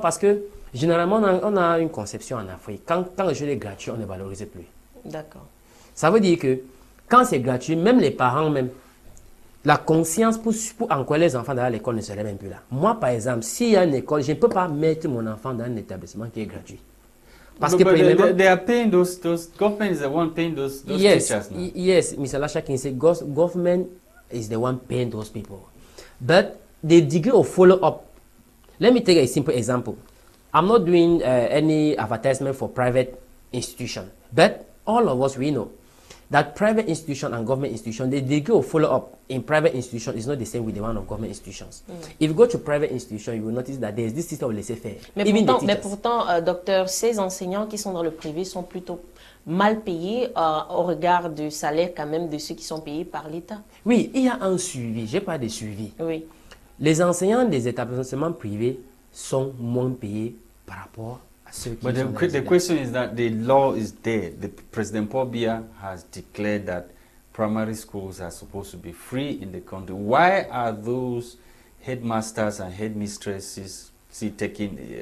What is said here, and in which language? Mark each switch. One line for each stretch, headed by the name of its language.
French: Parce que généralement, on a une conception en Afrique. Quand le jeu est gratuit, on ne valorise plus. D'accord. Ça veut dire que quand c'est gratuit, même les parents, la conscience pour encourager les enfants dans l'école ne serait même plus là. Moi, par exemple, s'il y a une école, je ne peux pas mettre mon enfant dans un établissement qui est gratuit. Parce que
English: they are paying those government is the one paying those teachers now. Yes, Mr. Lasha can say government is the one paying those people. But the degree of follow-up, let me take a simple example. I'm not doing any advertisement for private institution, but all of us, we know that private institution and government institution, the degree of follow-up in private institution is not the same with the one of government institutions. If you go to private institution, you will notice that there is this system of laissez-faire.
French: Mais pourtant, docteur, ces enseignants qui sont dans le privé sont plutôt mal payés au regard du salaire quand même de ceux qui sont payés par l'État. Oui, il y a un suivi, j'ai pas de suivi. Oui. Les enseignants des établissements privés sont moins payés par rapport à ceux qui sont
English: the question is that the law is there. The President Paul Biya has declared that primary schools are supposed to be free in the country. Why are those headmasters and headmistresses taking